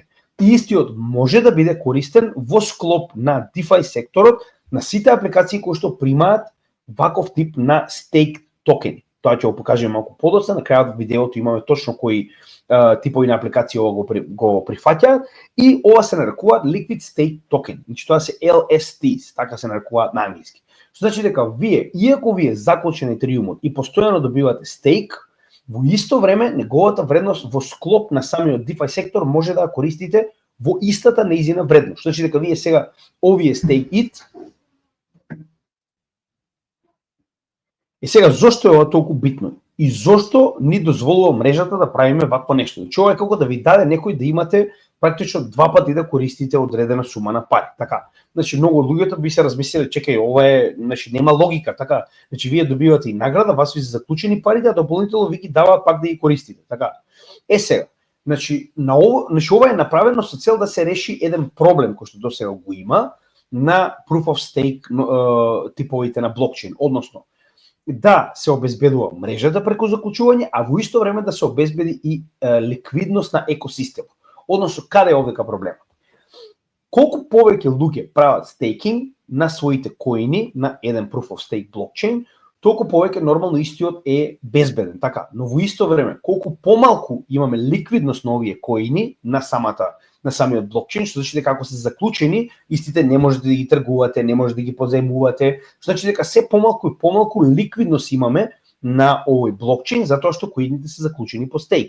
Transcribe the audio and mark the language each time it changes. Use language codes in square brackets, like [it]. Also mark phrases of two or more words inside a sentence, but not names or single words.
[mk] И истиот може да биде користен во склоп на DeFi секторот на сите апликации кои што примаат ваков тип на стейк токени. Тоа ќе го покажем малку подоцна, на крајот во видеото имаме точно кои типови на апликации ова го прифаќаат и ова се нарекуваат [en] liquid stake token. [mk] Значи тоа се LSTs, така се нарекуваат на англиски. Што значи дека вие, иако вие заклучени Ethereum и постојано добивате стейк, во исто време неговата вредност во склоп на самиот DeFi сектор може да ја користите во истата нејзина вредност. Што значи дека вие сега овие [en] stake it. [mk] И сега зошто е ова толку битно? И зошто ни дозволува мрежата да правиме вакво нешто? Значи ова е како да ви даде некој да имате практично два пати да користите одредена сума на пари. Така. Значи многу луѓето би се размислиле, чекај, ова е, значи нема логика, така. Значи вие добивате и награда, вас ви се заклучени парите, а дополнително ви ги даваат пак да ги користите, така. Сега, значи ова е направено со цел да се реши еден проблем кој што досега го има на [en] proof of stake [mk] типовите на блокчейн, односно да се обезбедува мрежата преку заклучување, а во исто време да се обезбеди и ликвидност на екосистемот. Односно, каде е овдека проблемот? Колку повеќе луѓе прават стейкинг на своите коини на еден [en] proof of stake [mk] блокчейн, толку повеќе нормално истиот е безбеден, така. Но во исто време, колку помалку имаме ликвидност на овие коини на самиот блокчейн, што значи дека ако се заклучени, истите не можете да ги тргувате, не можете да ги позаемувате, што значи дека се помалку и помалку ликвидност имаме на овој блокчейн затоа што коините се заклучени по стейк.